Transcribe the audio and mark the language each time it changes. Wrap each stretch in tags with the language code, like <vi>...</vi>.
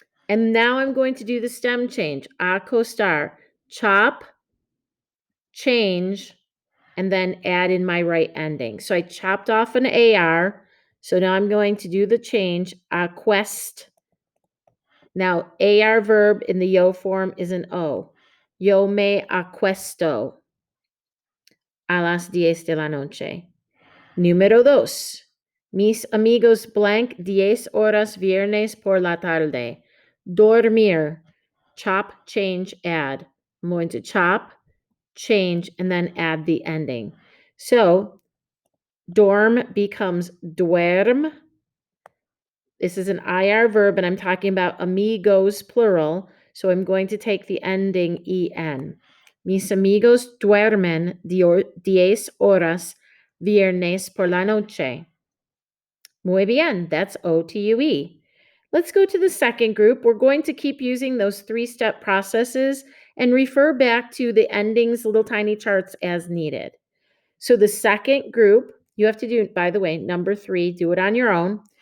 <en>And now I'm going to do the stem change. Acostar. Chop, change, and then add in my right ending. So I chopped off an AR. So now I'm going to do the change. Aquest. Now, AR verb in the yo form is an O.</en> <es>Yo me acuesto a las 10 de la noche. Número 2. Mis amigos blank 10 horas viernes por la tarde.</es> <en>Dormir. Chop, change, add. I'm going to chop, change, and then add the ending. So, dorm becomes duerm. This is an IR verb, and I'm talking about amigos, plural. So I'm going to take the ending en.</en> <es>Mis amigos duermen 10 horas viernes por la noche. Muy bien,</es> <en>that's OTUE. Let's go to the second group. We're going to keep using those three-step processes and refer back to the endings, little tiny charts as needed. So the second group, you have to do, by the way, number 3, do it on your own.</en>